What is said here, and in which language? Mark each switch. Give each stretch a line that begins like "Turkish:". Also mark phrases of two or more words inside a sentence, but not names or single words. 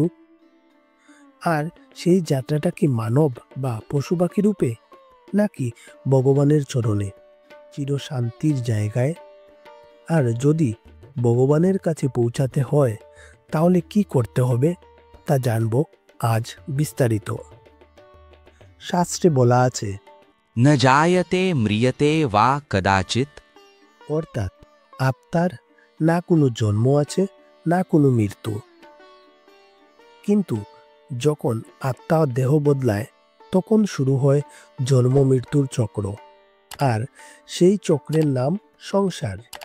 Bangla: আর সেই যাত্রাটা কি মানব বা পশু পাখি রূপে, নাকি ভগবানের চরণে চিরশান্তির জায়গায়? আর যদি ভগবানের কাছে পৌঁছাতে হয় তাহলে কি করতে হবে তা জানব আজ বিস্তারিত। শাস্ত্রে বলা আছে,
Sanskrit: न जायते म्रियते वा कदाचित।
Bangla: অর্থাৎ আত্মার না কোনো জন্ম আছে, না কোনো মৃত্যু। কিন্তু যখন আত্মা দেহ বদলায় তখন শুরু হয় জন্ম মৃত্যুর চক্র, আর সেই চক্রের নাম সংসার।